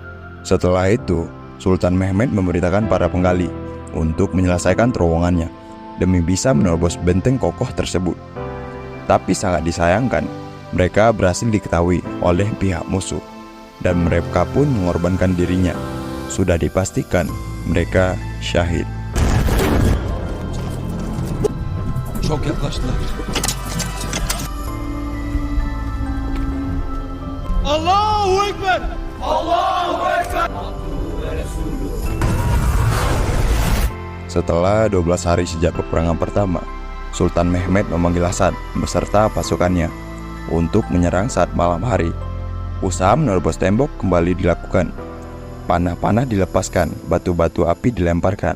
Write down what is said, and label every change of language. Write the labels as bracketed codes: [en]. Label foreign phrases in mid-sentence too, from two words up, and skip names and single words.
[id] Setelah itu, Sultan Mehmed memerintahkan para penggali untuk menyelesaikan terowongannya demi bisa menerobos benteng kokoh tersebut. Tapi sangat disayangkan, mereka berhasil diketahui oleh pihak musuh dan mereka pun mengorbankan dirinya. Sudah dipastikan mereka syahid. [tr] Çok yaklaştılar. [ar] الله أكبر! [id] Setelah 12 hari sejak peperangan pertama, Sultan Mehmed memanggil Hasan beserta pasukannya untuk menyerang saat malam hari. Usaha menerobos tembok kembali dilakukan. Panah-panah dilepaskan, batu-batu api dilemparkan.